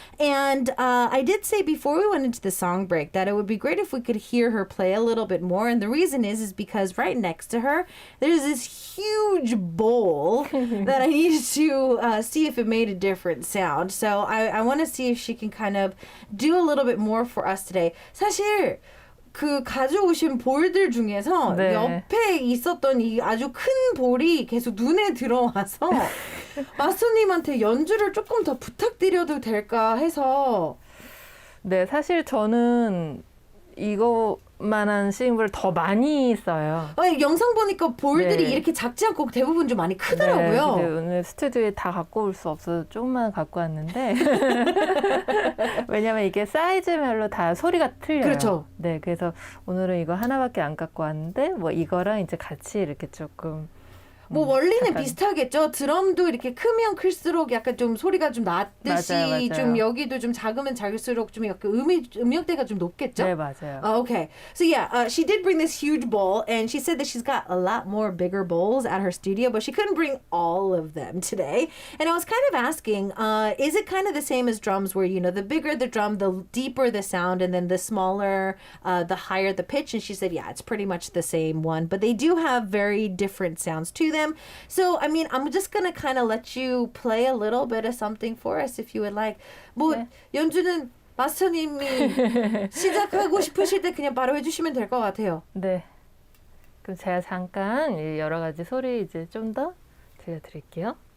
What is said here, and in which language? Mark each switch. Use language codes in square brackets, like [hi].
[en] And I did say before we went into the song break that it would be great if we could hear her play a little bit more. And the reason is because right next to her, there's this huge bowl that I needed to see if it made a different sound. So I want to see if she can kind of do a little bit more for us today. [ko] 사실 그 가져오신 볼들 중에서 네. 옆에 있었던 이 아주 큰 볼이 계속 눈에 들어와서 마스터님한테 연주를 조금 더 부탁드려도 될까 해서. 네, 사실 저는 이거만한 싱잉볼을 더 많이 써요. 아니, 영상 보니까 볼들이 네. 이렇게 작지 않고 대부분 좀 많이 네, 크더라고요. 근데 오늘 스튜디오에 다 갖고 올 수 없어서 조금만 갖고 왔는데 왜냐면 이게 사이즈별로 다 소리가 틀려요. 그렇죠. 네, 그래서 오늘은 이거 하나밖에 안 갖고 왔는데 뭐 이거랑 이제 같이 이렇게 조금 뭐 원리는 약간. 비슷하겠죠. 드럼도 이렇게 크면 클수록 약간 좀 소리가 좀 낮듯이 맞아요. 좀 여기도 좀 작으면 작을수록 좀 약간 음역대가 좀 높겠죠. 네, 맞아요. [en] Okay. So yeah, she did bring this huge bowl, and she said that she's got a lot more bigger bowls at her studio, but she couldn't bring all of them today. And I was kind of asking, is it kind of the same as drums where, the bigger the drum, the deeper the sound, and then the smaller, the higher the pitch? And she said, yeah, it's pretty much the same one, but they do have very different sounds to them. So, I mean, I'm just going to kind of let you play a little bit of something for us if you would like. [ko] 뭐, 네. 연주는 마스터님이 시작하고 싶으실 때 그냥 바로 해주시면 될 것 같아요. 네. 그럼 제가 잠깐 이 여러 가지 소리 이제 좀 더 들려드릴게요.